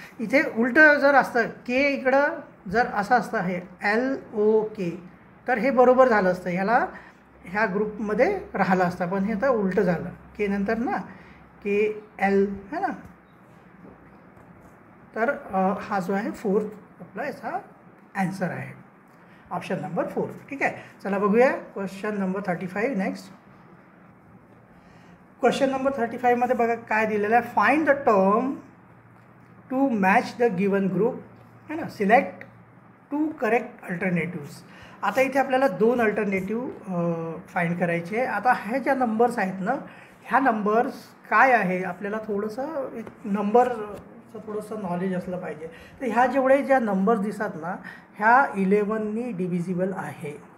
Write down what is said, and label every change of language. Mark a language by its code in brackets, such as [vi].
[mr] इथे उलटं जर असतं के इकडं जर असं असतं हे LOK तर हे बरोबर झालं असतं. ह्या ग्रुपमध्ये राहिलं असतं. पण हे आता उलटं झालं. के नंतर ना KL है ना. तर हा जो आहे 4th आपला याचा ॲन्सर आहे ऑप्शन नंबर 4. ठीक आहे. चला बघूया question number 35 next. Question number 35 मध्ये बघा काय दिलेलं आहे. [en] Find the term to match the given group है ना. Select 2 correct alternatives. [mr] आता इथे आपल्याला 2 अल्टरनेटिव्ह फाइंड करायचे. आता ह्या ज्या नंबर्स आहेत ना ह्या नंबर्स काय आहे आपल्याला थोडंसं एक नंबरचं थोडंसं नॉलेज असलं पाहिजे. तर ह्या जेवढे ज्या नंबर्स दिसतात ना ह्या 11नी डिव्हिजिबल आहे.